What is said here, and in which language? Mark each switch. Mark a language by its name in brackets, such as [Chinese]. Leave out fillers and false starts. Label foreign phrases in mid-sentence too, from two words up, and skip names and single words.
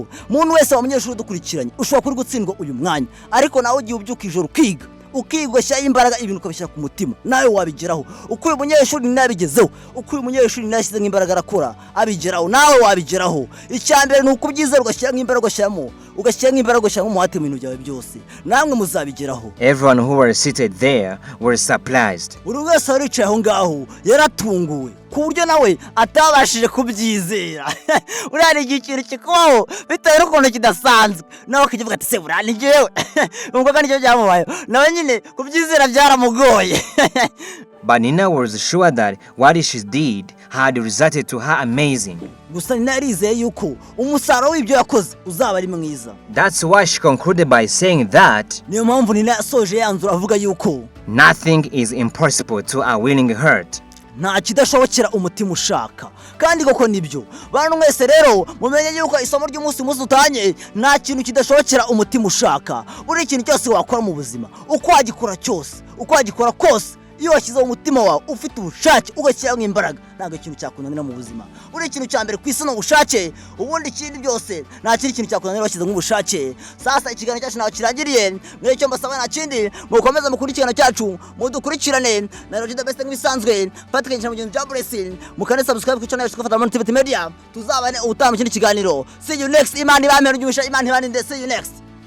[Kinyarwanda] Umuntu wese wa munyeshuri dukurikiranye ushobora kuri gutsindwa uyu mwanya, ariko nawe ugiye ubyuka ijoro ukiga, ukigashyira imbaraga, ibintu ukabishyira ku mutima, nawe wabigeraho. Uko uyu munyeshuri nabigezeho, uko uyu munyeshuri nashyize nk'imbaraga arakora abigeraho, nawe wabigeraho. Icyambere ni ukubyizera, ugashyira nk'imbaraga, ugashyira umuhate mu bintu byawe byose, namwe muzabigeraho. [English] Everyone who were seated there were surprised. [Kinyarwanda] Buri wese waricaye aho ngaho yaratunguwe ku buryo nawe atabashije kubyizera. Uriya ni ikintu kikubaho bitewe n'ukuntu kidasanzwe, nawe akavuga ati se buriya ni njyewe. Ubwo kandi nicyo byamubayeho, nawe nyine kubyizera byaramugoye. [English] But Nina was sure that what she did had resulted to her amazing. [Kinyarwanda] Gusa Nina yarizeye yuko umusaruro w'ibyo yakoze uzaba ari mwiza. [English] That's why she concluded by saying that [Kinyarwanda] niyo mpamvu Nina yasoje yanzura avuga yuko [English] nothing is impossible to a willing heart. [Kinyarwanda] nta kidashobokera umutima ushaka. Kandi koko nibyo bantu mwese rero mumenye yuko isomo ry'umunsi dutanye nta kintu kidashobokera umutima ushaka. Buri kintu cyose wakora mu buzima, uko wagikora cyose, uko wagikora kose, iyo washyize mu mutima wawe ufite ubushake ugashyiramo imbaraga ntabwo ikintu cyakunanira mu buzima. Buri ikintu cya mbere ku isi ni ubushake, ubundi ikindi byose nta kindi kintu cyakunanira washyize nk'ubushake. Sasa ikiganiro cyacu naho kirangiriye, mwe icyo mbasaba nta kindi mukomeze mukurikirana cyacu, mudukurikirane na Roger the Best nk'ibisanzwe, patikanyije mu gihe cya Blessing, mukane subscribe ku channel yacu twafata multimedia, tuzabane ubutaha mu kindi kiganiro. [English] See you next. [Kinyarwanda] Imana ibamere umugisha, Imana ibane, [English] see you next.